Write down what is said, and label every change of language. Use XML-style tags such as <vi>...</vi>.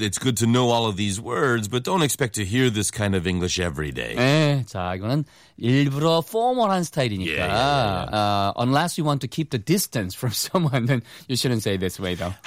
<en>It's good to know all of these words, but don't expect to hear this kind of English every day.</en> <ko>네, 자, 이거는 일부러 포멀한 스타일이니까.</ko> <en>Yeah, yeah, yeah. Unless you want to keep the distance from someone, then you shouldn't say this way, though.</en>